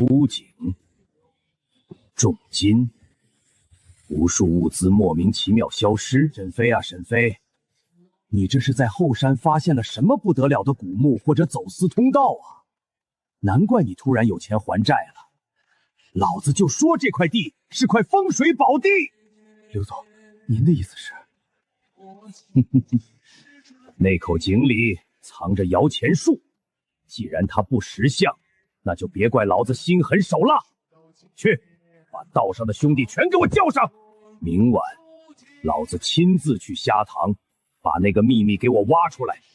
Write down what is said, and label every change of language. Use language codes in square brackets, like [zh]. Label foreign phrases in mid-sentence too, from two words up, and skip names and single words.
[zh] 枯井，重金，無數物資莫名其妙消失。沈飛啊，沈飛，你這是在後山發現了什麼不得了的古墓或者走私通道啊？難怪你突然有錢還債了。老子就說這塊地是塊風水寶地。劉總，您的意思是？那口井裡藏着摇錢樹，既然它不識相，那就別怪老子心狠手辣。去，把道上的兄弟全給我叫上，明晚老子親自去蝦塘，把那個秘密給我挖出來。